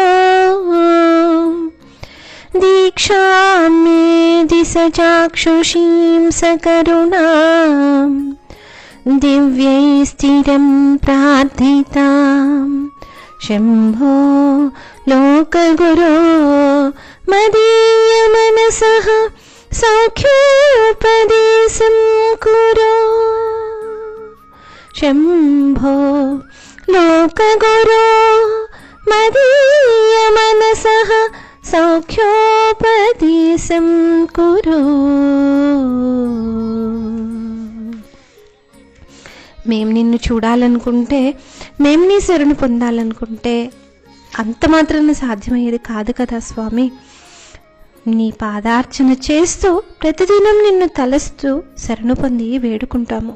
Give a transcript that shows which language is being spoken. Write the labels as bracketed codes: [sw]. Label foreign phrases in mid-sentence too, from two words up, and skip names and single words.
[sa] दीक्षां मे दिशचाक्षुषीं सकरुणां दिव्यैस्थिरं प्रार्थितां शम्भो लोकगुरो मदीयमनसः सौख्योपदेशं कुरु शम्भो लोकगुरो मदीयमनसः सौख्योपदेशं कुरु. [te] మేము నిన్ను చూడాలనుకుంటే, మేము నీ శరణు పొందాలనుకుంటే అంత మాత్రాన సాధ్యమయ్యేది కాదు కదా స్వామి. నీ పాదార్చన చేస్తూ ప్రతిదినం నిన్ను తలస్తూ శరణు పొంది వేడుకుంటాము.